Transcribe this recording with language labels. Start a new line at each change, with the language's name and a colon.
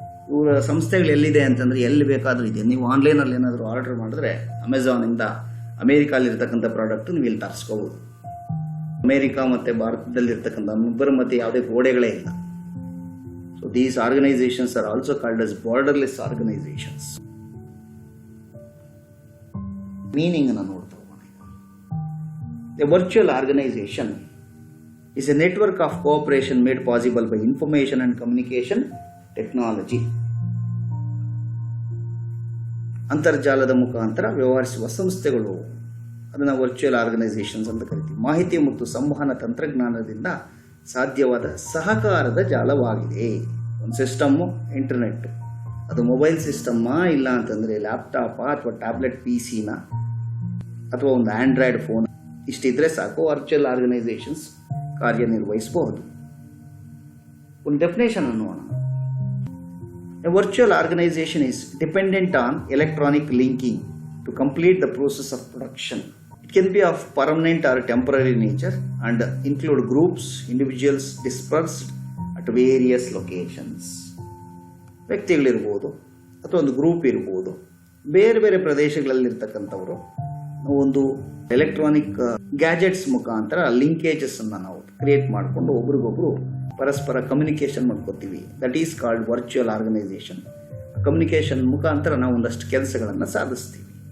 Kannada: ಇವರ ಸಂಸ್ಥೆಗಳು ಎಲ್ಲಿದೆ ಅಂತಂದರೆ ಎಲ್ಲಿ ಬೇಕಾದರೂ ಇದೆ. ನೀವು ಆನ್ಲೈನಲ್ಲಿ ಏನಾದರೂ ಆರ್ಡರ್ ಮಾಡಿದ್ರೆ ಅಮೆಝಾನಿಂದ ಅಮೇರಿಕಾಲಿರ್ತಕ್ಕಂಥ ಪ್ರಾಡಕ್ಟ್ ನೀವು ಇಲ್ಲಿ ತರಿಸ್ಕೋಬೋದು. ಅಮೇರಿಕಾ ಮತ್ತು ಭಾರತದಲ್ಲಿರ್ತಕ್ಕಂಥ ಇಬ್ಬರ ಮಧ್ಯೆ ಯಾವುದೇ ಗೋಡೆಗಳೇ ಇಲ್ಲ.
English: So these organisations are also called as borderless organisations.
Kannada: Meaning ಅನ್ನು ನೋಡ್ತಾ ಹೋಗೋಣ.
English: A virtual organisation is a network of cooperation made possible by information and communication technology.
Kannada: ಅಂತರ್ಜಾಲದ ಮುಖಾಂತರ ವ್ಯವಹರಿಸುವ ಸಂಸ್ಥೆಗಳು, ಅದನ್ನು ವರ್ಚುವಲ್ ಆರ್ಗನೈಸೇಷನ್ಸ್ ಅಂತ ಕರಿತೀವಿ. ಮಾಹಿತಿ ಮತ್ತು ಸಂವಹನ ತಂತ್ರಜ್ಞಾನದಿಂದ ಸಾಧ್ಯವಾದ ಸಹಕಾರದ ಜಾಲವಾಗಿದೆ. ಒಂದು ಸಿಸ್ಟಮ್ಮು ಇಂಟರ್ನೆಟ್, ಅದು ಮೊಬೈಲ್ ಸಿಸ್ಟಮ್ಮಾ ಇಲ್ಲ ಅಂತಂದರೆ ಲ್ಯಾಪ್ಟಾಪಾ ಅಥವಾ ಟ್ಯಾಬ್ಲೆಟ್ PCನ ಅಥವಾ ಒಂದು ಆಂಡ್ರಾಯ್ಡ್ ಫೋನ್, ಇಷ್ಟಿದ್ರೆ ಸಾಕು ವರ್ಚುವಲ್ ಆರ್ಗನೈಸೇಷನ್ಸ್ ಕಾರ್ಯನಿರ್ವಹಿಸಬಹುದು. ಒಂದು ಡೆಫಿನೇಷನ್ ನೋಡೋಣ.
English: A virtual organization is dependent on electronic linking to complete the process of production. It can be of permanent or temporary nature and include groups, individuals dispersed at various locations.
Kannada: ವ್ಯಕ್ತಿಗಳಿರ್ಬೋದು ಅಥವಾ ಒಂದು group ಇರ್ಬೋದು, ಬೇರೆ ಬೇರೆ ಪ್ರದೇಶಗಳಲ್ಲಿರ್ತಕ್ಕಂಥವರು ಒಂದು electronic gadgets ಮುಖಾಂತರ linkages ಅನ್ನು ನಾವು create ಮಾಡಿಕೊಂಡು ಒಬ್ರಿಗೊಬ್ರು ಪರಸ್ಪರ ಕಮ್ಯುನಿಕೇಷನ್ ಮಾಡ್ಕೋತೀವಿ.
English: That is called virtual organisation.
Kannada: Communication ಮುಖಾಂತರ ನಾವು ಒಂದಷ್ಟು ಕೆಲಸಗಳನ್ನು ಸಾಧಿಸ್ತೀವಿ.